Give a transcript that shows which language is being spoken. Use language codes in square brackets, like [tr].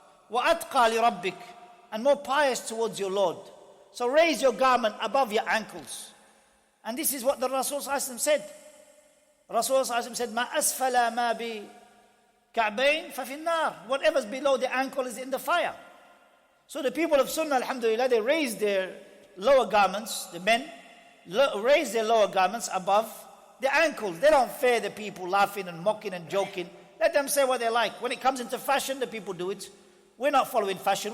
[ar] وأتقى لربك, [en] and more pious towards your Lord. So raise your garment above your ankles. And this is what the Rasul said. Rasul said, [ar] ما أسفل ما بكعبين ففي النار. [en] Whatever's below the ankle is in the fire. So the people of Sunnah, alhamdulillah, they raise their lower garments, the men, raise their lower garments above the ankles. They don't fear the people laughing and mocking and joking. Let them say what they like. When it comes into fashion, the people do it. We're not following fashion.